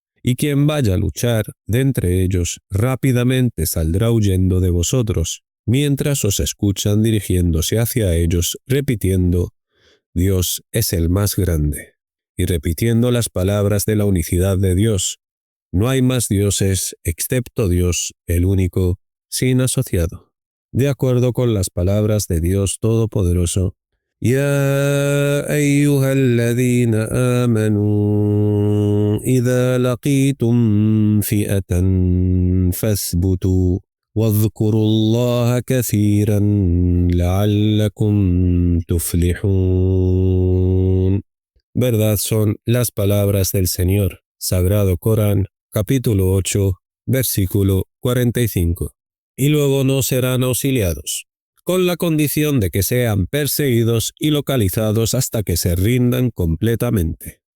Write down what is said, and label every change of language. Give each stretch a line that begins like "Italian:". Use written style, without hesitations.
Spanish: Y quien vaya a luchar de entre ellos rápidamente saldrá huyendo de vosotros, mientras os escuchan dirigiéndose hacia ellos, repitiendo: Dios es el más grande, y repitiendo las palabras de la unicidad de Dios: no hay más dioses excepto Dios, el único, sin asociado. De acuerdo con las palabras de Dios Todopoderoso:
Arabic: يا أيها الذين آمنوا إذا لقيتم فئة فاثبتوا واذكروا الله كثيرا لعلكم تفلحون.
Spanish: Verdad son las palabras del Señor. Sagrado Corán, capítulo 8, versículo 45. Y luego no serán auxiliados, con la condición de que sean perseguidos y localizados hasta que se rindan completamente.